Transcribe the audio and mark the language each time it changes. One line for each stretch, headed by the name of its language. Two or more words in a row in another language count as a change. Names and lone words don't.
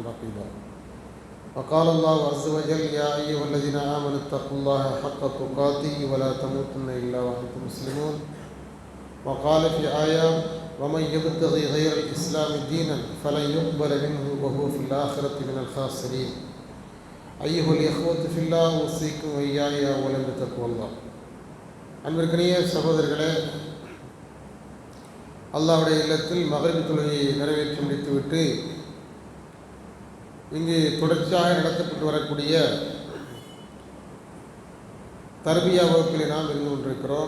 Arabic: رقيبا وقال الله عز وجل يا أيها الذين آمنوا اتقوا الله حق تقاته ولا تموتن إلا وأنتم مسلمون وقال في آية ومن يبتغي غير الإسلام دينا فلن يقبل منه وهو في الآخرة من الخاسرين أيها الإخوة في الله أوصيكم وإياي أولا بتقوى الله
Tamil: அன்பிற்கினிய சகோதரர்களே, அல்லாஹ்வுடைய இல்லத்தில் மக்ரிப் தொழுகையை நிறைவேற்றி முடித்துவிட்டு இங்கு தொடர்ச்சியாக நடத்தப்பட்டு வரக்கூடிய தர்பியா வகுப்பில் நாம் இருந்து கொண்டிருக்கிறோம்.